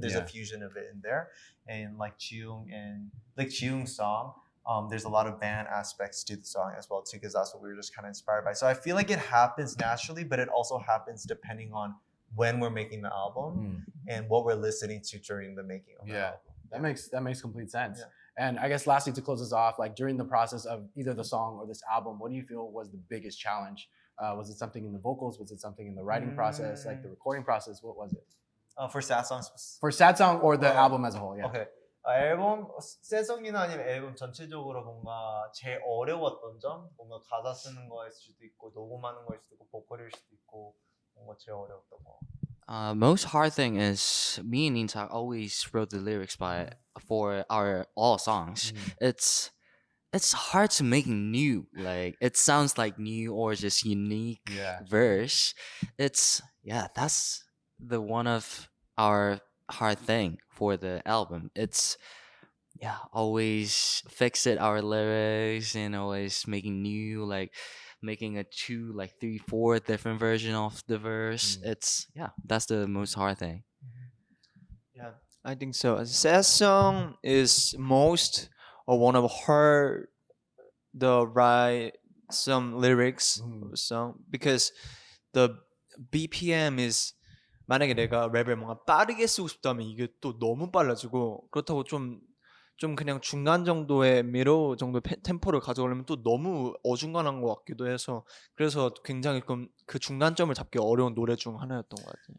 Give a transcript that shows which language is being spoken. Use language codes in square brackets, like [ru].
[en] There's a fusion of it in there. And like Jiung's song, there's a lot of band aspects to the song as well too, because that's what we were just kind of inspired by. So I feel like it happens naturally, but it also happens depending on when we're making the album and what we're listening to during the making of the album. That makes complete sense. Yeah. And I guess lastly, to close us off, like during the process of either the song or this album, what do you feel was the biggest challenge? Was it something in the vocals? Was it something in the writing process, like the recording process? What was it? For sad songs. For Sad Song or the album as a whole? Yeah. Okay. [ko] 앨범 새송이나 아니면 앨범 전체적으로 뭔가 제일 어려웠던 점, 뭔가 가사 쓰는 거일 수도 있고 녹음하는 거일 수도 있고 보컬일 수도 있고 뭔가 제일 어려웠던 거. [en] Most hard thing is me and Intak always wrote the lyrics for our all songs. It's hard to make new, like it sounds like new or just unique verse. That's the one of our hard thing for the album. It's always fix it our lyrics and always making new, like making a 2, like 3, 4 different version of the verse. It's that's the most hard thing. Yeah, I think so. Sad song is most or one of her the right some lyrics of the song because the BPM is [ko] 만약에 내가 랩을 뭔가 빠르게 쓰고 싶다면 이게 또 너무 빨라지고 그렇다고 좀 좀 그냥 중간 정도의 미로 정도 템포를 가져오려면 또 너무 어중간한 것 같기도 해서 그래서 굉장히 그 중간점을 잡기 어려운 노래 중 하나였던 것 같아요.